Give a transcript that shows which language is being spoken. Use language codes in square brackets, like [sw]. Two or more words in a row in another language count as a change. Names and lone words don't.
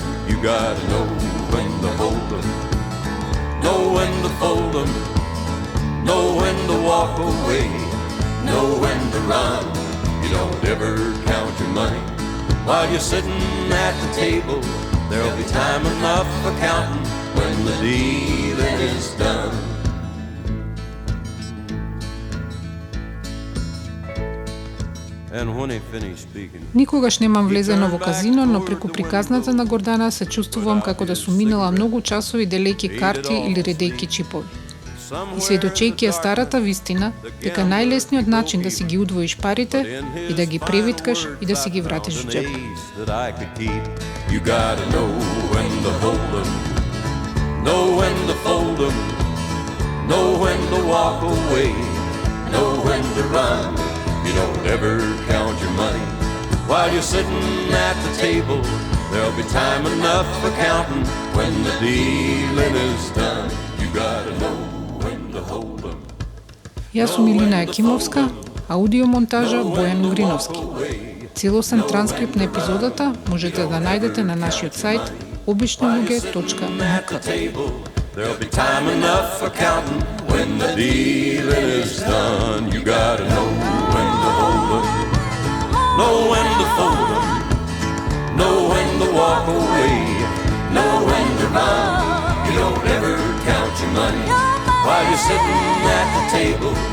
[en] You gotta know when to hold 'em, know when to fold 'em, know when to walk away, know when to run. You don't ever count your money while you're sitting at the table. There'll be time enough for counting when the dealing is done. [mk] Никогаш немам влезено во казино, но преку приказната на Гордана се чувствувам како да сум минала многу часови делејќи карти или редејќи чипови. И сведочејќи ја старата вистина, дека најлесниот начин да си ги удвоиш парите и да ги превиткаш и да си ги вратиш во джеп. [en] You gotta know when to hold 'em, know when to fold 'em, know when to walk away, know when to run. You don't ever count your money while you're sitting at the table. There'll be time enough for counting when the dealing is done. You gotta know when to hold 'em. [mk] Јас сум Илина Екимовска, аудиомонтажа Бојан Угриновски. Целосен транскрипт на епизодата можете да најдете на нашиот сајт обичнилуѓе.мк. [en] There'll be time enough for counting when the dealing is done. You gotta know when to hold 'em, know when to fold 'em, know when to walk away, know when to run. You don't ever count your money while you're sitting at the table.